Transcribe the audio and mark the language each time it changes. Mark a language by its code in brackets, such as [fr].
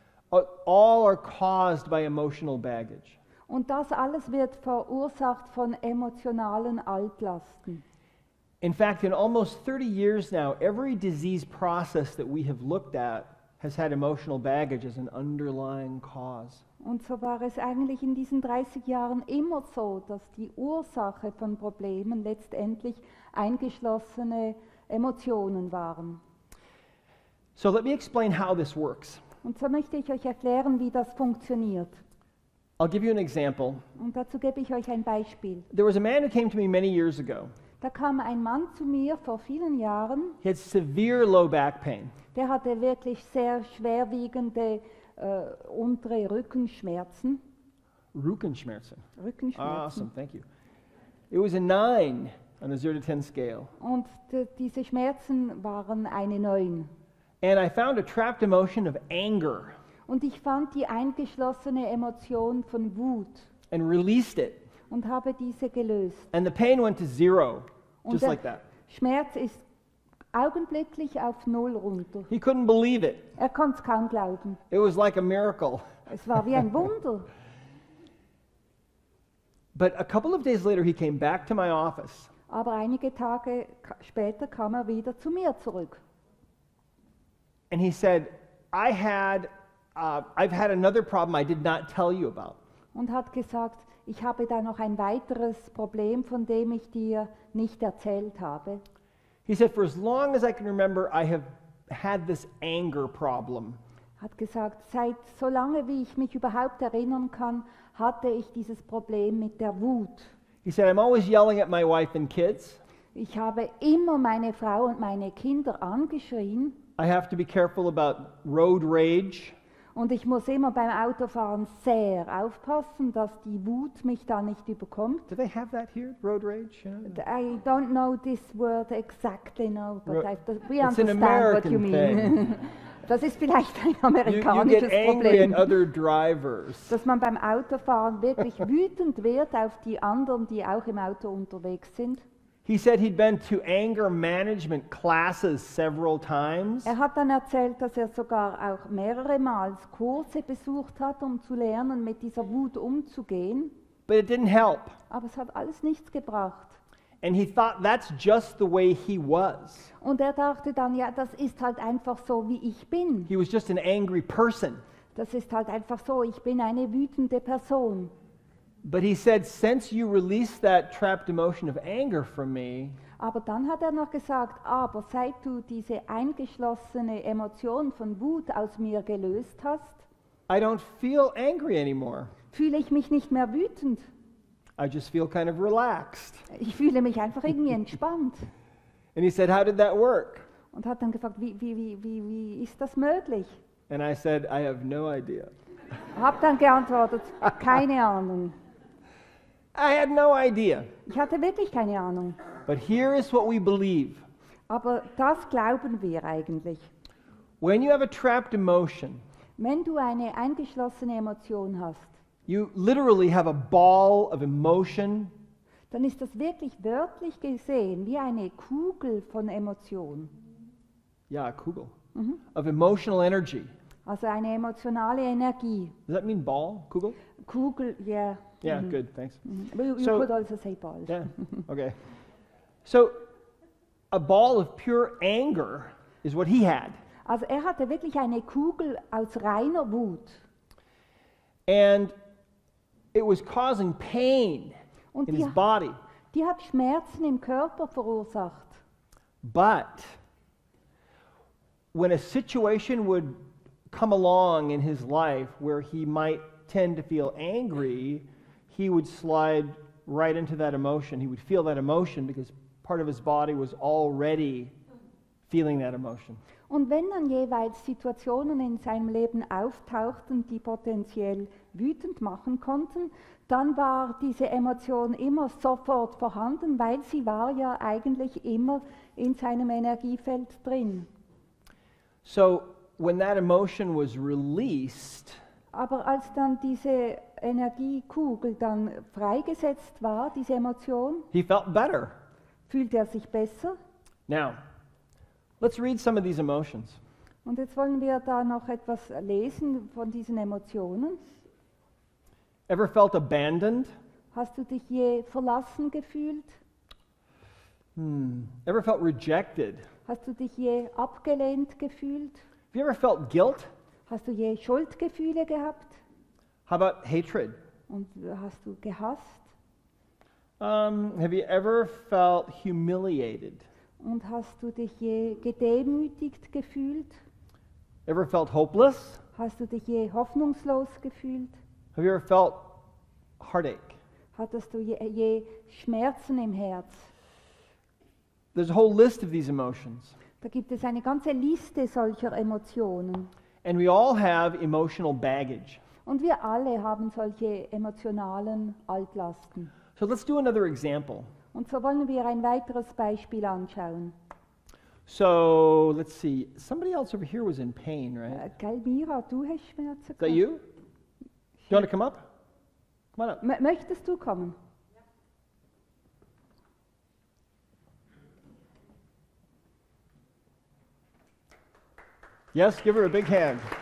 [en] all are caused by emotional baggage. [de] Und das alles wird verursacht von emotionalen Altlasten. [en] In fact, in almost 30 years now, every disease process that we have looked at has had emotional baggage as an underlying cause. [de] Und so war es eigentlich in diesen 30 Jahren immer so, dass die Ursache von Problemen letztendlich eingeschlossene Emotionen waren. [en] So let me explain how this works. [de] Und so möchte ich euch erklären, wie das funktioniert. [en] I'll give you an example. [de] Und dazu gebe ich euch ein Beispiel. [en] There was a man who came to me many years ago. [de] Da kam ein Mann zu mir vor vielen Jahren, [en] He had severe low back pain. [de] der hatte wirklich sehr schwerwiegende untere Rückenschmerzen. Rückenschmerzen. Rückenschmerzen. [en] Awesome, thank you. It was a 9 on a 0 to 10 scale. [de] Und diese Schmerzen waren eine 9. [en] And I found a trapped emotion of anger [de] Und ich fand die eingeschlossene Emotion von Wut [en] and released it. [de] und habe diese gelöst. [en] And the pain went to 0, [de] Und [en] just [de] der [en] like that. [de] Schmerz ist augenblicklich auf 0 runter. [en] He couldn't believe it. [de] Er konnte es kaum glauben. [en] It was like a miracle. [de] Es war wie ein Wunder. [en] But a couple of days later, he came back to my office. [de] Aber einige Tage später kam er wieder zu mir zurück. [en] And he said, I've had another problem I did not tell you about. [de] Und hat gesagt, ich habe da noch ein weiteres Problem, von dem ich dir nicht erzählt habe. [en] He said, for as long as I can remember, I have had this anger problem. [de] Hat gesagt, seit so lange wie ich mich überhaupt erinnern kann, hatte ich dieses Problem mit der Wut. [en] He said, I'm always yelling at my wife and kids. [de] Ich habe immer meine Frau und meine Kinder angeschrien [en] I have to be careful about road rage. [de] und ich muss immer beim Autofahren sehr aufpassen, dass die Wut mich da nicht überkommt. [en] Do they have that here, road rage? I don't know this word exactly now, but we It's an understand what you American mean. thing. [de] Das ist vielleicht ein [en] You [de] amerikanisches [en] get angry [de] Problem, [en] at other drivers. [de] dass man beim Autofahren wirklich wütend wird auf die anderen, die auch im Auto unterwegs sind. [en] He said he'd been to anger management classes several times. [de] Er hat dann erzählt, dass er sogar auch mehrere Mal Kurse besucht hat, um zu lernen, mit dieser Wut umzugehen. [en] But it didn't help. [de] Aber es hat alles nichts gebracht. [en] And he thought that's just the way he was. [de] Und er dachte dann, ja, das ist halt einfach so, wie ich bin. [en] He was just an angry person. [de] Das ist halt einfach so, ich bin eine wütende Person. [en] But he said, since you released that trapped emotion of anger from me, [de] Aber dann hat er noch gesagt, aber seit du diese eingeschlossene Emotion von Wut aus mir gelöst hast, [en] I don't feel angry anymore. [de] fühle ich mich nicht mehr wütend. [en] I just feel kind of relaxed. [de] Ich fühle mich einfach irgendwie entspannt. [en] And he said, how did that work? [de] Und hat dann gefragt, wie ist das möglich? [en] And I said, I have no idea. [de] Hab dann geantwortet, keine Ahnung. [en] I had no idea. [de] Ich hatte wirklich keine Ahnung. [en] But here is what we believe. [de] Aber das glauben wir eigentlich. [en] When you have a trapped emotion, [de] Wenn du eine eingeschlossene Emotion hast, [en] you literally have a ball of emotion, [de] dann ist das wirklich wörtlich gesehen wie eine Kugel von Emotion. [en] yeah, Kugel, of emotional energy. [de] Also eine emotionale Energie. [en] Does that mean ball, Kugel? Kugel, yeah. Yeah, good, thanks. You So- could also say ball. Yeah, okay. So, a ball of pure anger is what he had. [de] Also er hatte wirklich eine Kugel aus reiner Wut. [en] And it was causing pain [de] Und [en] in his body. [de] die hat Schmerzen im Körper verursacht. [en] But when a situation would come along in his life where he might tend to feel angry, he would slide right into that emotion. He would feel that emotion because part of his body was already feeling that emotion. [de] Und wenn dann jeweils Situationen in seinem Leben auftauchten, die potenziell wütend machen konnten, dann war diese Emotion immer sofort vorhanden, weil sie war ja eigentlich immer in seinem Energiefeld drin. [en] So when that emotion was released, [de] Aber als dann diese Energiekugel dann freigesetzt war, diese Emotion, [en] he felt better. [de] fühlte er sich besser. [en] Now, let's read some of these emotions. [de] Und jetzt wollen wir da noch etwas lesen von diesen Emotionen. [en] Ever felt abandoned? [de] Hast du dich je verlassen gefühlt? [en] Ever felt rejected? [de] Hast du dich je abgelehnt gefühlt? [en] Have you ever felt guilt? [de] Hast du je Schuldgefühle gehabt? [en] How about hatred? [de] Und hast du gehasst? [en] Have you ever felt humiliated? [de] Und hast du dich je gedemütigt gefühlt? [en] Ever felt hopeless? [de] Hast du dich je hoffnungslos gefühlt? [en] Have you ever felt heartache? [de] Hattest du je Schmerzen im Herz? [en] There's a whole list of these emotions. [de] Da gibt es eine ganze Liste solcher Emotionen. [en] And we all have emotional baggage. [de] Und wir alle haben solche emotionalen Altlasten. [en] So let's do another example. [de] Und so wollen wir ein weiteres Beispiel anschauen. [en] So let's see. Somebody else over here was in pain, right? [de] Gell, Mira, du hast Schmerzen [en] Is that you? You want to come up? Come on up. [de] Möchtest du kommen? [en] Yes, give her a big hand.